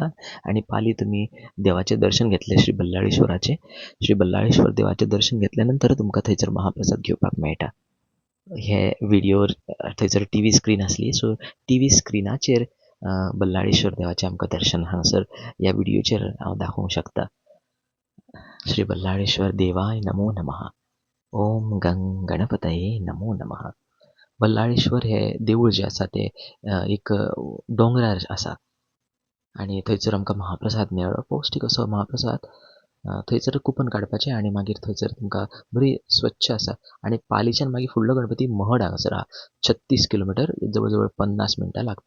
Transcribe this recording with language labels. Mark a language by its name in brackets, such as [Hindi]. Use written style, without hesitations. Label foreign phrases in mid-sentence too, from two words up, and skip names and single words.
[Konkani] आनी पाली तुमी देवाचें दर्शन घेतलें श्री बल्लाळेश्वराचें. श्री बल्लाळेश्वर देवाचें दर्शन घेतल्या नंतर तुमकां थंयसर महाप्रसाद घेवपाक मेळटा. हे व्हिडिओर थंयसर [English] TV screen [Konkani] आसली. सो टीव्ही स्क्रिनाचेर बल्लाळेश्वर देवाचें आमकां दर्शन हांगासर ह्या व्हिडिओचेर हांव दाखोवंक शकता. [Sanskrit] श्री बल्लाळेश्वर देवाय नमो नमः. ओम गणपतये नमो नमः. [Konkani] बल्लाळेश्वर हे देवूळ जें आसा तें एक दोंगरार आसा आनी थंयसर आमकां महाप्रसाद मेळ्ळो. पौश्टीक असो महाप्रसाद. थंयसर कुपन काडपाचें आनी मागीर थंयसर तुमकां बरी स्वच्छ आसा. आनी पालीच्यान मागीर फुडलो गणपती महड हांगासर आहा. 36 किलोमिटर जवळ जवळ 50 मिनटां लागता.